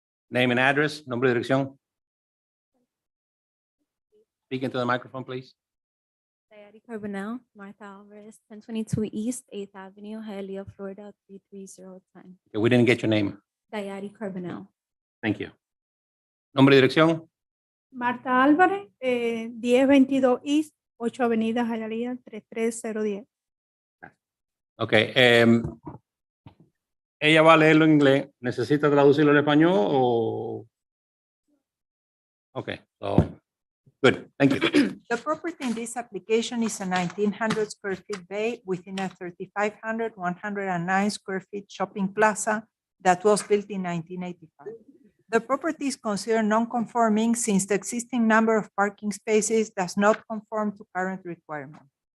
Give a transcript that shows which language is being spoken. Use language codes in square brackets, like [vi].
[en] Name and address, [es] nombre y dirección. [en] Speak into the microphone, please. Diary Carbonell, Martha Alvarez, 1022 East 8th Avenue, Hialeah, Florida, 33010. Okay, we didn't get your name. Diary Carbonell. Thank you. [es] Nombre y dirección. Marta Álvarez, 1022 East, 8 Avenida Hialeah, 33010. Okay, ella va a leerlo en inglés. ¿Necesita traducirlo en español o? [en] Okay, so, good, thank you. The property in this application is a 1,900 square feet bay within a 3,500, 109 square feet shopping plaza that was built in 1985. The property is considered non-conforming since the existing number of parking spaces does not conform to current requirements.